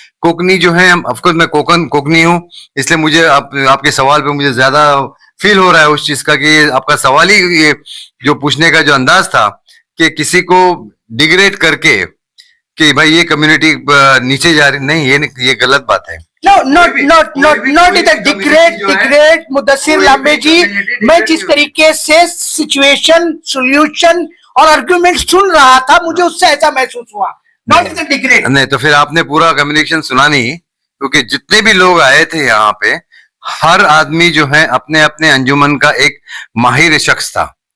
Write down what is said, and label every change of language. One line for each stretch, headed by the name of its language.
Hindi: कोकनी जो है, ऑफकोर्स मैं कोकनी हूँ, इसलिए मुझे आपके सवाल पे मुझे ज्यादा फील हो रहा है उस चीज का कि आपका सवाल ही ये जो पूछने का जो अंदाज था कि किसी को डिग्रेड करके कि भाई ये कम्युनिटी नीचे जा रही, नहीं, ये गलत बात है।
English: No, not it a degrade Mudassir Lambe ji.
Hindi: मैं जिस तरीके से सिचुएशन, सॉल्यूशन और आर्गुमेंट सुन रहा था, मुझे उससे ऐसा महसूस हुआ।
English: Not it a degrade.
Hindi: नहीं तो फिर आपने पूरा कम्युनिकेशन सुना नहीं, क्योंकि जितने भी लोग आए थे यहाँ पे, हर आदमी जो है अपने अपने अंजुमन का एक माहिर शख्स था।